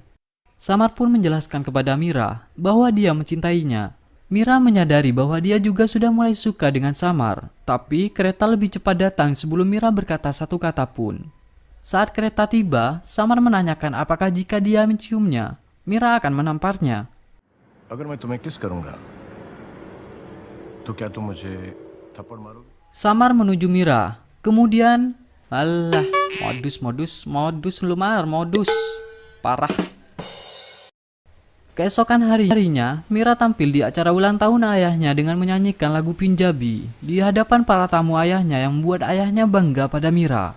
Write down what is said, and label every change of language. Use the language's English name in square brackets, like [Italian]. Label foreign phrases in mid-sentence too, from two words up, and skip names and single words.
[Indonesian] Samar pun menjelaskan kepada Mira bahwa dia mencintainya. Mira menyadari bahwa dia juga sudah mulai suka dengan Samar, tapi kereta lebih cepat datang sebelum Mira berkata satu kata pun. Saat kereta tiba, Samar menanyakan apakah jika dia menciumnya, Mira akan menamparnya. [Hindi] अगर मैं तुम्हें किस करूंगा, तो क्या तुम मुझे थप्पड़ मारोगे? [Indonesian] Samar menuju Mira. Kemudian, alah, modus lumar, modus. Parah. Keesokan harinya, Mira tampil di acara ulang tahun ayahnya dengan menyanyikan lagu Punjabi di hadapan para tamu ayahnya yang membuat ayahnya bangga pada Mira.